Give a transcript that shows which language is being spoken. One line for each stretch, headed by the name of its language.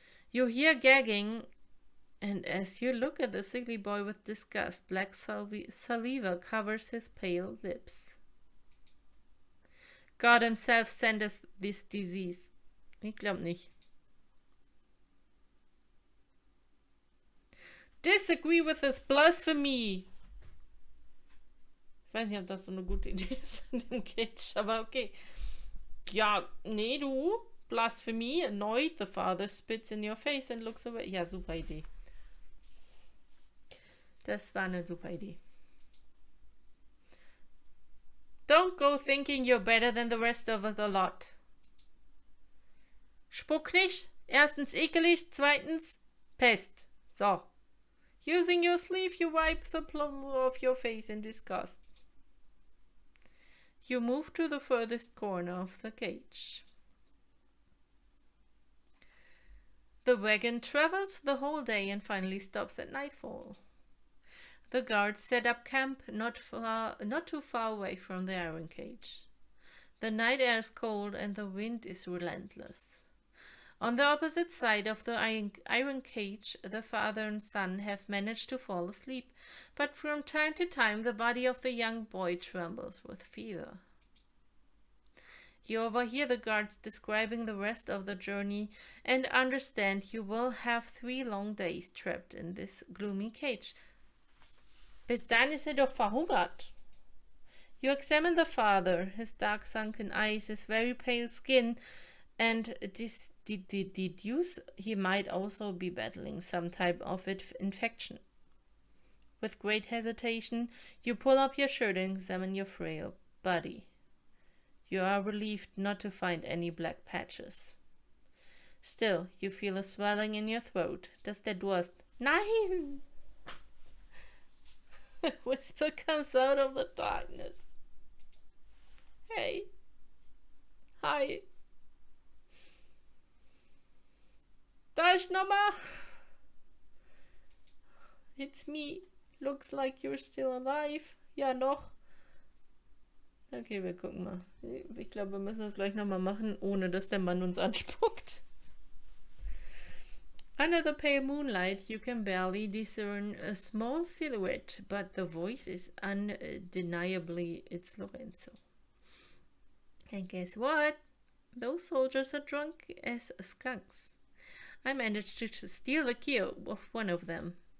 English: You hear gagging, and as you look at the sickly boy with disgust, black saliva covers his pale lips. God himself sent us this disease.
German: Ich glaube nicht.
English: Disagree with this blasphemy.
German: Ich weiß nicht, ob das so eine gute Idee ist in dem Cage, aber okay. Ja, nee, du. Blasphemy.
English: Annoyed, the father spits in your face and looks away.
German: Ja, super Idee. Das war eine super Idee.
English: Don't go thinking you're better than the rest of the lot.
German: Spuck nicht. Erstens ekelig, zweitens Pest. So.
English: Using your sleeve, you wipe the plum off your face in disgust. You move to the furthest corner of the cage. The wagon travels the whole day and finally stops at nightfall. The guards set up camp not too far away from the iron cage. The night air is cold and the wind is relentless. On the opposite side of the iron cage, the father and son have managed to fall asleep, but from time to time the body of the young boy trembles with fever. You overhear the guards describing the rest of the journey and understand you will have 3 long days trapped in this gloomy cage.
German: Bis dahin ist doch verhungert.
English: You examine the father, his dark sunken eyes, his very pale skin, and deduce he might also be battling some type of infection. With great hesitation, you pull up your shirt and examine your frail body. You are relieved not to find any black patches. Still, you feel a swelling in your throat.
German: Dass der Durst. Nein!
English: A whisper comes out of the darkness. Hey. Hi.
German: Da ich nochmal.
English: It's me. Looks like you're still alive.
German: Ja, noch. Okay, wir gucken mal. Ich glaube, wir müssen das gleich nochmal machen, ohne dass der Mann uns anspuckt.
English: Under the pale moonlight, you can barely discern a small silhouette, but the voice is undeniably it's Lorenzo. And guess what? Those soldiers are drunk as skunks. I managed to steal the key of one of them.